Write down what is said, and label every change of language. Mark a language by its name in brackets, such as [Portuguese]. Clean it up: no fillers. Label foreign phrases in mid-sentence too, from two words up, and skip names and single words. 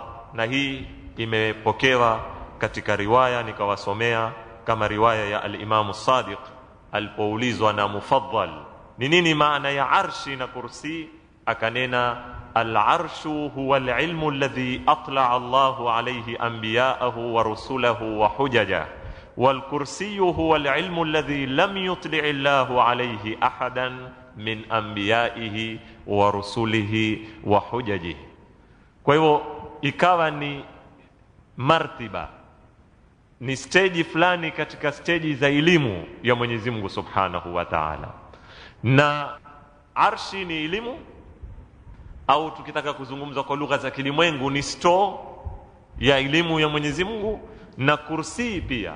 [Swahili] Na hii imepokewa katika riwaya nikawasomea, kama riwaya ya al-Imam Sadiq alipoulizwa na Mufaddal ni nini maana ya arshi na kursi, akanena [Arabic] العرش هو العلم الذي أطلع الله عليه أنبياءه ورسله وحججه والكرسي هو العلم الذي لم يطلع الله عليه أحدا من أنبيائه ورسله وحججه. [Swahili] Kwa hivyo ikawa ni martiba, ni stage fulani katika stage za elimu ya Mwenyezi Mungu [Arabic] سبحانه وتعالى. [Swahili] Na arshi ni elimu, au tukitaka kuzungumza kwa lugha za kilimwengu ni store ya elimu ya Mwenyezi Mungu, na kursi pia.